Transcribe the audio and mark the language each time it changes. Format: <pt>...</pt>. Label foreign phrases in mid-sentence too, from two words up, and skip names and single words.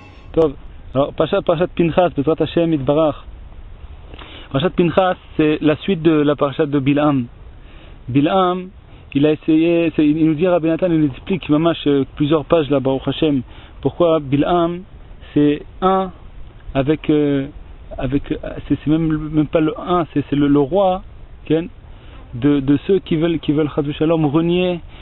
<fr>Tov. Alors, Parashat Pinchas,</fr> <he>בעזרת השם יתברך.</he> <fr>Parashat Pinchas, c'est la suite de la Parashat de Bil'am. Bil'am, il a essayé, il nous dit, Rabbi Nathan, il nous explique mamash plusieurs pages là,</fr> <he>ברוך השם,</he> <fr>pourquoi Bil'am, c'est un avec c'est même pas le un, c'est le roi, okay, de ceux qui veulent</fr> <he>חס ושלום</he> <fr>renier</fr>